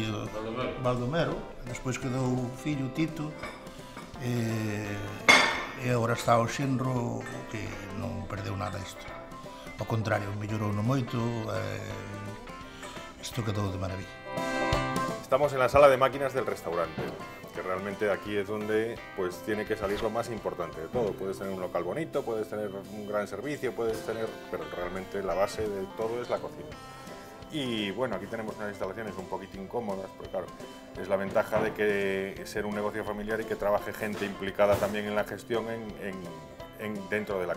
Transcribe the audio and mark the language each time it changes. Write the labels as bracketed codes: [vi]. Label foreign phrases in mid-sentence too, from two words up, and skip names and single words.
[gl] Baldomero. Despois quedou o fillo Tito e agora está o xenro que non perdeu nada isto. Ao contrario, mellorou no moito, isto quedou de maravilla. [es] Estamos en la sala de máquinas del restaurante, que realmente aquí es donde pues tiene que salir lo más importante de todo. Puedes tener un local bonito, puedes tener un gran servicio, puedes tener, pero realmente la base de todo es la cocina. Y bueno, aquí tenemos unas instalaciones un poquito incómodas, porque claro, es la ventaja de que ser un negocio familiar y que trabaje gente implicada también en la gestión dentro de la cocina.